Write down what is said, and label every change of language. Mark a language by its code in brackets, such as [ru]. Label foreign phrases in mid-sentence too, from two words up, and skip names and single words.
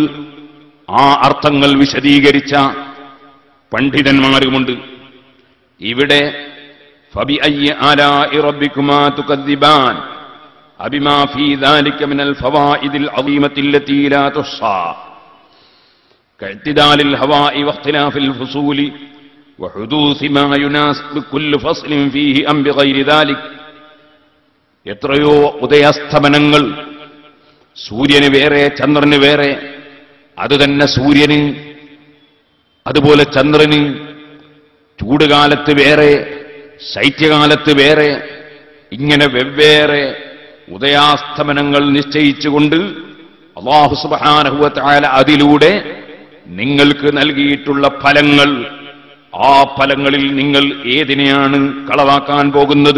[ml] ആ അർത്ഥങ്ങൾ വിശദീകരിച്ച പണ്ഡിതന്മാരുമുണ്ട്. [ar] ഇവിടെ فبأي آلاء ربكما تكذبان أبما في ذلك من الفوائد العظيمة التي لا تحصى كاعتدال الهواء واختلاف الفصول وحدوث ما يناسب كل فصل فيه أم بغير ذلك. [ml] എത്രയോ ഉദയാസ്തമനങ്ങൾ, സൂര്യന് വേറെ ചന്ദ്രന് വേറെ, അതുതന്നെ സൂര്യന് അതുപോലെ ചന്ദ്രന് ചൂടുകാലത്ത് വേറെ ശൈത്യകാലത്ത് വേറെ, ഇങ്ങനെ വെവ്വേറെ ഉദയാസ്തമനങ്ങൾ നിശ്ചയിച്ചുകൊണ്ട് [ar] الله سبحانه وتعالى [ml] അതിലൂടെ നിങ്ങൾക്ക് നൽകിയിട്ടുള്ള ഫലങ്ങൾ, ആ ഫലങ്ങളിൽ നിങ്ങൾ ഏതിനെയാണ് കളവാക്കാൻ പോകുന്നത്?